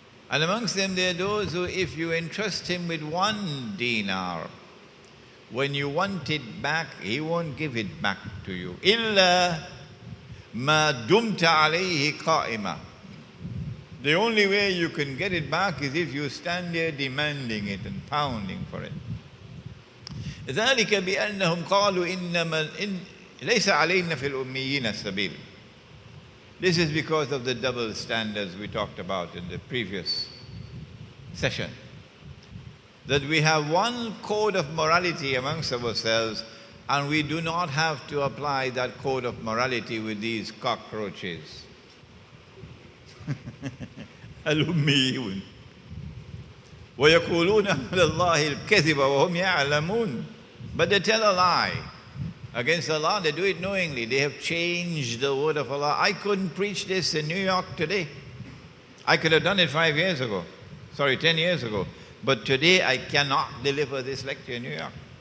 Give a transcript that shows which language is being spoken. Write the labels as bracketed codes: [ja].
[en] And amongst them there are those who, if you entrust him with 1 dinar, when you want it back, he won't give it back to you. [ar] إِلَّا مَا دُمْتَ عَلَيْهِ قَائِمًا. [en] The only way you can get it back is if you stand there demanding it and pounding for it. [ar] ذلك بأنهم قالوا إنما ليس علينا في الأميين السبيل. [en] This is because of the double standards we talked about in the previous session. That we have one code of morality amongst ourselves, and we do not have to apply that code of morality with these cockroaches. [ar] الأميون ويقولون على الله الكذب وهم يعلمون. [en] But they tell a lie against Allah. They do it knowingly. They have changed the word of Allah. I couldn't preach this in New York today. I could have done it 10 years ago. But today I cannot deliver this lecture in New York.